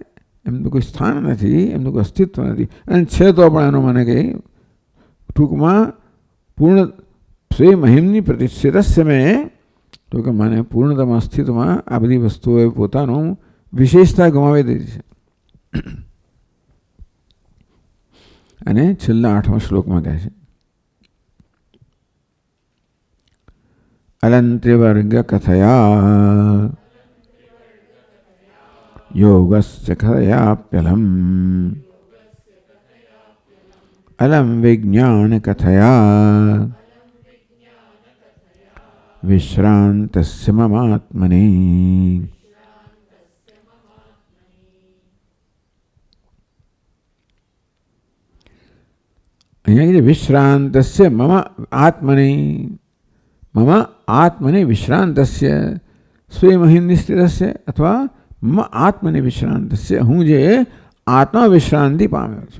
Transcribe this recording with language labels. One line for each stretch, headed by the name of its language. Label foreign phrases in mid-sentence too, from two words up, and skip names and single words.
Gujarati: એમનું કોઈ સ્થાન નથી, એમનું કોઈ અસ્તિત્વ નથી. અને છે તો પણ એનું મને કંઈ ટૂંકમાં પૂર્ણ સ્વમહિમની પ્રતિષ્ઠિતસ્ય મેં, તો કે મને પૂર્ણતામાં અસ્તિત્વમાં આ બધી વસ્તુઓએ પોતાનું વિશેષતા ગુમાવી દીધી છે. અને છેલ્લા 8મા શ્લોકમાં કહે છે
Sanskrit: अलंत्रिवर्ग कथया योगस्य कथयाप्यलम् अलम विज्ञान कथया विश्रांतस्य ममात्मनि। અહીંયા વિશ્રાંતસ્ય મમ આત્મનિ, મમ આત્મનિ વિશ્રાંતસ્ય સ્વયં સ્થિતસ્ય અથવા મમ આત્મનિ વિશ્રાંતસ્ય,
Gujarati: હું જે આત્મા વિશ્રાંતિ પામ્યો છું.